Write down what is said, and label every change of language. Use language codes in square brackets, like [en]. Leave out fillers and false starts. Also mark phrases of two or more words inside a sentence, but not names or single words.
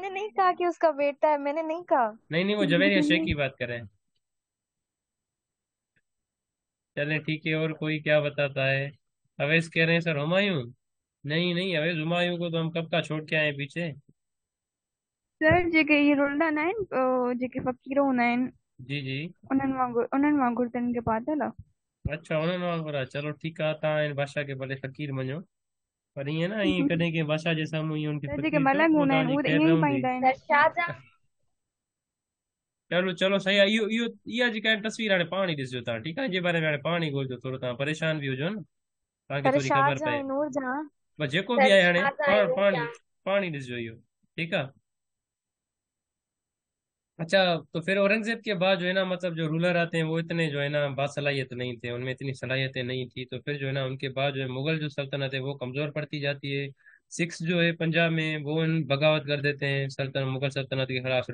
[ur] میں نے نہیں کہا کہ اس کا بیٹا ہے، میں نے نہیں کہا. نہیں نہیں، وہ جویریہ شیخ کی بات کر رہے ہیں۔ چلیں ٹھیک ہے، اور کوئی کیا بتاتا ہے. اویس کہہ رہے ہیں سر ہمایوں۔ نہیں نہیں اویس، ہمایوں کو تو ہم کب کا چھوڑ کے آئے ہیں پیچھے. सर जेके ये रोल्डा नाइन जेके फकीरो नाइन। [sd] जी जी। उन्हनि वांगुरु तिन खे पातल आहे। अच्छा उन्हनि वांगुरु आहे, चलो ठीकु आहे, तव्हां हिन भाषा खे भले फ़क़ीर मञो, पर ईअं न, ईअं कॾहिं कंहिं भाषा जे साम्हूं ईअं हुनखे सर जेके फ़क़ीर चओ त मलंग पोइ हूंदा आहिनि तव्हांजी उहे त ख़ैरु ईअं ई रहंदी। पाईंदा आहिनि। सर शाहजहां। चलो चलो सही आहे, इहो इहो इहा जेका आहे तस्वीर हाणे पाण ई ॾिसजो तव्हां, ठीकु आहे, जे बारे में हाणे पाण ई ॻोल्हिजो, थोरो तव्हां परेशान बि हुजो न, तव्हांखे सर थोरी ख़बर शाहजहां पए। ऐं नूरजहां। बस जेको बि सर आहे हाणे शाहजहां ऐं पाण नूरजहां। पाण ई ॾिसजो इहो, ठीकु आहे। [ur] اچھا، تو پھر اورنگزیب کے بعد جو ہے نا، مطلب جو رولر آتے ہیں وہ اتنے جو ہے نا باصلاحیت نہیں تھے، ان میں اتنی صلاحیتیں نہیں تھی، تو پھر جو ہے نا ان کے بعد جو ہے مغل جو سلطنت ہے وہ کمزور پڑتی جاتی ہے. سکھس جو ہے پنجاب میں وہ بغاوت کر دیتے ہیں سلطنت، مغل سلطنت کے خلاف.